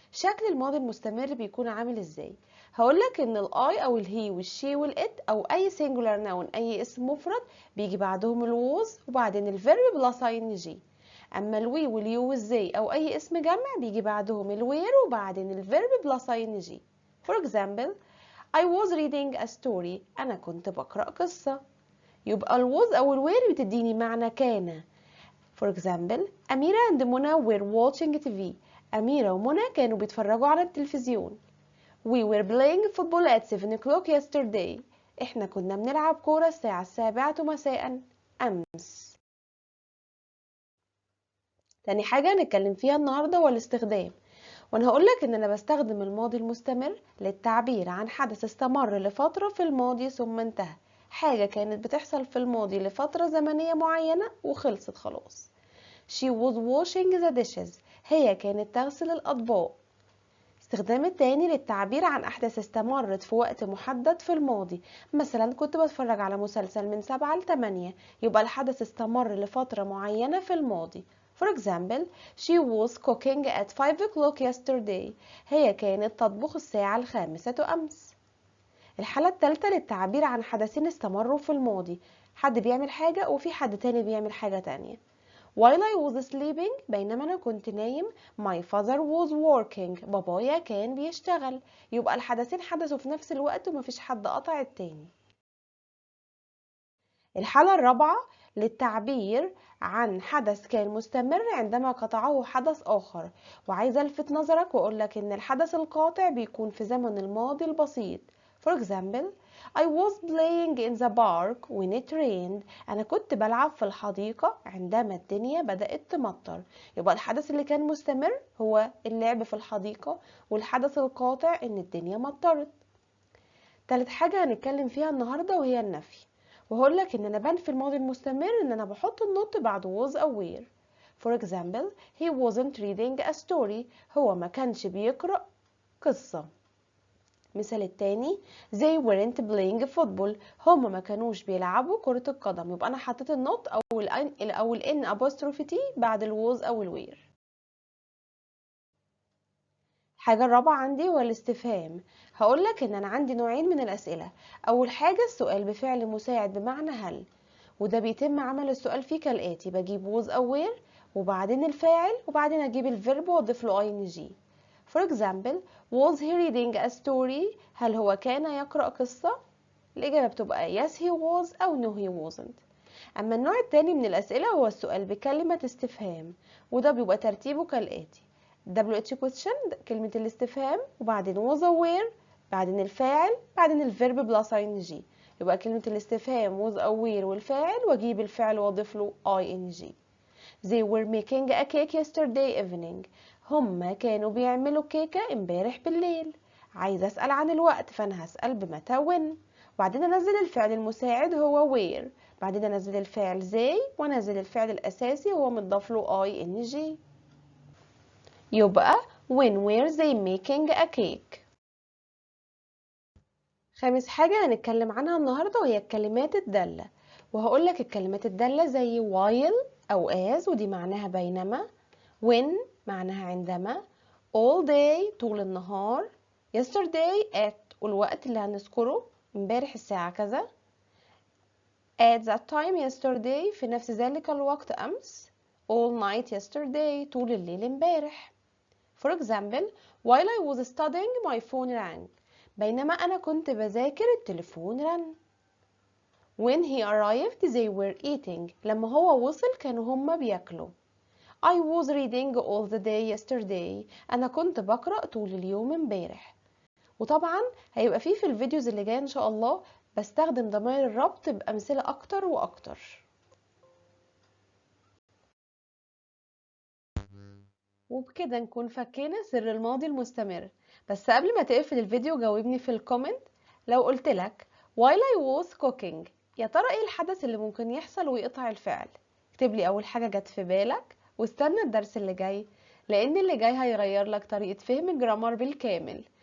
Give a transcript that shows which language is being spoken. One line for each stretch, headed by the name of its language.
Arabic: شكل الماضي المستمر بيكون عامل ازاي؟ هقولك ان الاي او الهي والشي والات او اي singular noun اي اسم مفرد بيجي بعدهم الووز وبعدين الفيرب بلس ان جي. اما الوي واليو والزي او اي اسم جمع بيجي بعدهم الوير وبعدين الفيرب بلس ان جي.
English: For example, I was reading a story.
Arabic: انا كنت بقرأ قصة. يبقى الووز او الوير بتديني معنى كان.
English: For example, أميرة and منى were watching TV.
Arabic: أميرة ومنى كانوا بيتفرجوا على التلفزيون.
English: We were playing football at 7 o'clock yesterday.
Arabic: إحنا كنا بنلعب كورة الساعة 7 مساء أمس. تاني حاجة نتكلم فيها النهاردة هو الاستخدام. وأنا هقولك إن أنا بستخدم الماضي المستمر للتعبير عن حدث استمر لفترة في الماضي ثم انتهى. حاجة كانت بتحصل في الماضي لفترة زمنية معينة وخلصت خلاص.
English: She was washing the dishes.
Arabic: هي كانت تغسل الأطباق. استخدام التاني للتعبير عن أحداث استمرت في وقت محدد في الماضي. مثلا كنت بتفرج على مسلسل من 7 ل8. يبقى الحدث استمر لفترة معينة في الماضي.
English: For example, she was cooking at 5 o'clock yesterday.
Arabic: هي كانت تطبخ الساعة 5 أمس. الحالة الثالثة للتعبير عن حدثين استمروا في الماضي. حد بيعمل حاجة وفي حد تاني بيعمل حاجة تانية.
English: While I was sleeping,
Arabic: بينما أنا كنت نايم,
English: my father was working.
Arabic: بابايا كان بيشتغل. يبقى الحدثين حدثوا في نفس الوقت ومفيش حد قطع التاني. الحالة الرابعة للتعبير عن حدث كان مستمر عندما قطعه حدث آخر. وعايزة ألفت نظرك وأقولك إن الحدث القاطع بيكون في زمن الماضي البسيط.
English: For example, I was playing in the park when it rained.
Arabic: أنا كنت بلعب في الحديقة عندما الدنيا بدأت تمطر. يبقى الحدث اللي كان مستمر هو اللعب في الحديقة، والحدث القاطع إن الدنيا مطرت. تالت حاجة هنتكلم فيها النهاردة وهي النفي. وهقولك إن أنا بنفي الماضي المستمر إن أنا بحط النوت بعد was أو were.
English: For example, he wasn't reading a story.
Arabic: هو ما كانش بيقرأ قصة. مثال التاني
English: they weren't playing football.
Arabic: هما ما كانوش بيلعبوا كرة القدم. يبقى أنا حطيت النوت أو ال N apostrophe T بعد ال was أو ال were. الحاجة الرابعة عندي هو الاستفهام. هقولك ان انا عندي نوعين من الاسئلة. اول حاجة السؤال بفعل مساعد بمعنى هل، وده بيتم عمل السؤال فيه كالاتي: بجيب was او where وبعدين الفاعل وبعدين اجيب الفيرب واضيف له ing.
English: For example, was he reading a story؟
Arabic: هل هو كان يقرأ قصة؟ الإجابة بتبقى
English: yes he was أو no he wasn't.
Arabic: أما النوع التاني من الأسئلة هو السؤال بكلمة استفهام، وده بيبقى ترتيبه كالآتي: WH question كلمة الاستفهام وبعدين was aware بعدين الفاعل بعدين الفيرب بلس ing. يبقى كلمة الاستفهام was aware والفاعل واجيب الفعل واضيف له ing.
English: They were making a cake yesterday evening.
Arabic: هما كانوا بيعملوا كيكة امبارح بالليل. عايزة أسأل عن الوقت فأنا هسأل بمتى when. وبعدين أنزل الفعل المساعد هو where. بعدين أنزل الفعل they وأنزل الفعل الأساسي هو متضاف له ing. يبقى
English: when were they making a cake.
Arabic: خامس حاجة هنتكلم عنها النهاردة وهي الكلمات الدالة. وهقولك الكلمات الدالة زي while أو as ودي معناها بينما، when معناها عندما، all day طول النهار، yesterday at والوقت اللي هنذكره امبارح الساعة كذا،
English: at that time yesterday
Arabic: في نفس ذلك الوقت أمس،
English: all night yesterday
Arabic: طول الليل امبارح.
English: For example, while I was studying my phone rang.
Arabic: بينما أنا كنت بذاكر التليفون رن.
English: When he arrived they were eating.
Arabic: لما هو وصل كانوا هما بياكلوا.
English: I was reading all the day yesterday.
Arabic: أنا كنت بقرأ طول اليوم امبارح. وطبعا هيبقى في الفيديوز اللي جاية إن شاء الله بستخدم ضمائر الربط بأمثلة أكتر وأكتر. وبكده نكون فكينا سر الماضي المستمر. بس قبل ما تقفل الفيديو جاوبني في الكومنت، لو قلتلك while I was cooking، يا ترى ايه الحدث اللي ممكن يحصل ويقطع الفعل؟ اكتبلي اول حاجة جت في بالك واستنى الدرس اللي جاي، لان اللي جاي هيغير لك طريقة فهم الجرامر بالكامل.